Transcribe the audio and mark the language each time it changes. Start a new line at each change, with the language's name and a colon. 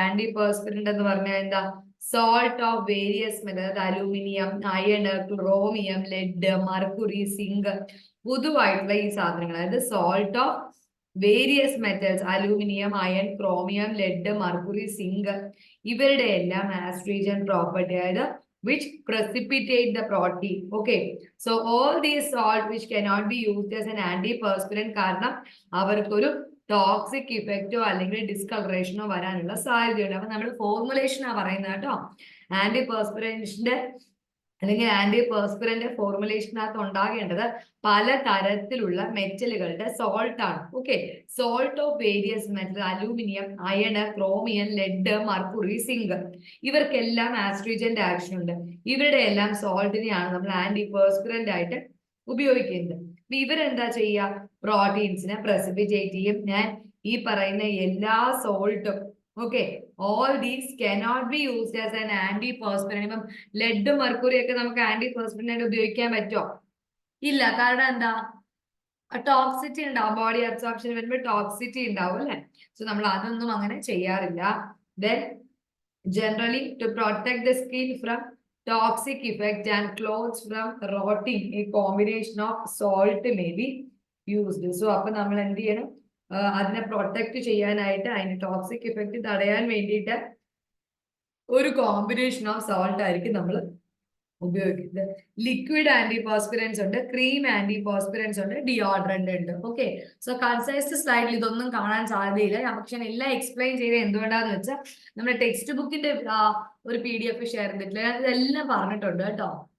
Malayalam: Anti പെർസ്പിറന്റ് എന്ന് പറഞ്ഞാൽ എന്താ? Salt of various metal, aluminium, iron, chromium, lead, മർക്കുറി, zinc, പൊതുവായിട്ടുള്ള ഈ സാധനങ്ങൾ, അതായത് salt of various metals, aluminium, iron, chromium, lead, മർക്കുറി, zinc, ഇവരുടെ എല്ലാം ആസ്ട്രീജൻ പ്രോപ്പർട്ടി, അതായത്
English: which precipitate the protein. Okay, so all these salt which cannot be used as an antiperspirant
Malayalam: കാരണം അവർക്കൊരു toxic ഇഫക്റ്റോ അല്ലെങ്കിൽ ഡിസ്കളറേഷനോ വരാനുള്ള സാധ്യതയുണ്ട്. അപ്പൊ നമ്മൾ ഫോർമുലേഷനാ പറയുന്നത് കേട്ടോ. ആന്റി പെർസ്പിറേഷന്റെ അല്ലെങ്കിൽ ആന്റി പെർസ്പിറന്റ് ഫോർമുലേഷനകത്ത് ഉണ്ടാകേണ്ടത് പല തരത്തിലുള്ള മെറ്റലുകളുടെ സോൾട്ട് ആണ്. Okay, salt of various metal, aluminium, iron, chromium, lead, മർക്കുറി, zinc, ഇവർക്കെല്ലാം ആസ്ട്രിജന്റ് ആക്ഷൻ ഉണ്ട്. ഇവരുടെ എല്ലാം സോൾട്ടിനെയാണ് നമ്മൾ ആന്റി പെർസ്പിറന്റ് ആയിട്ട് ഉപയോഗിക്കുന്നത്. ഇവരെന്താ ചെയ്യുക? പ്രോട്ടീൻസിനെ പ്രസിപ്പിറ്റേറ്റ് ചെയ്യും. ഞാൻ ഈ പറയുന്ന എല്ലാ സോൾട്ടും, okay,
English: All these cannot be used as an antiperspirant.
Malayalam: ഇപ്പം ലെഡ്, മെർക്കുറി ഒക്കെ നമുക്ക് ആന്റി പെർസ്പിറന്റ് ആയിട്ട് ഉപയോഗിക്കാൻ പറ്റുമോ? ഇല്ല. കാരണം എന്താ? ടോക്സിറ്റി ഉണ്ടാവും. ബോഡി അബ്സോർപ്ഷൻ വരുമ്പോൾ ടോക്സിറ്റി ഉണ്ടാവും അല്ലെ? സോ നമ്മൾ അതൊന്നും അങ്ങനെ ചെയ്യാറില്ല.
English: Then generally to protect the skin from toxic effect and clothes from rotting, a combination of salt may be used.
Malayalam: So അപ്പൊ നമ്മൾ എന്ത് ചെയ്യണം? അതിനെ പ്രൊട്ടക്ട് ചെയ്യാനായിട്ട്, അതിന് ടോക്സിക് ഇഫക്റ്റ് തടയാൻ വേണ്ടിയിട്ട് ഒരു കോമ്പിനേഷൻ ഓഫ് സോൾട്ട് ആയിരിക്കും നമ്മൾ ഉപയോഗിക്കുന്നത്. ലിക്വിഡ് ആന്റിപെർസ്പിറൻസ് ഉണ്ട്, ക്രീം ആന്റിപെർസ്പിറൻസ് ഉണ്ട്, ഡിയോഡ്രന്റ് ഉണ്ട്. ഓക്കെ, സോ കൺസൈസ് സ്ലൈഡിൽ ഇതൊന്നും കാണാൻ സാധ്യതയില്ല. പക്ഷെ ഞാൻ എല്ലാം എക്സ്പ്ലെയിൻ ചെയ്ത് എന്തുകൊണ്ടാന്ന് വെച്ചാൽ നമ്മുടെ ടെക്സ്റ്റ് ബുക്കിന്റെ ഒരു PDF ഷെയർ ചെയ്തിട്ടില്ല, ഞാൻ ഇതെല്ലാം പറഞ്ഞിട്ടുണ്ട് കേട്ടോ.